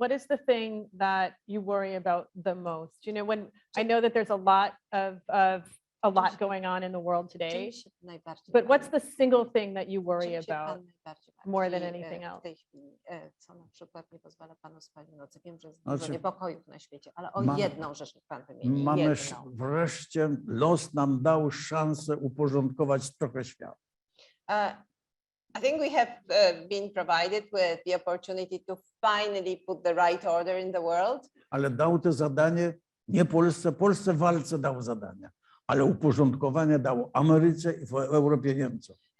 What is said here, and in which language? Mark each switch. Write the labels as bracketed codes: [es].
[en] What is the thing that you worry about the most? You know, when I know that there's a lot going on in the world today, but what's the single thing that you worry about more than anything else? [pl] Co na przykład nie pozwala panu spać w nocy? Wiem, że jest dużo niepokojów na świecie, ale o jedną rzecz niech pan wymieni. Mamy wreszcie, los nam dał szansę uporządkować trochę świat. [en] I think we have been provided with the opportunity to finally put the right order in the world. [pl] Ale dał to zadanie nie Polsce, Polsce walce dał zadania, ale uporządkowanie dało Ameryce i w Europie Niemcom.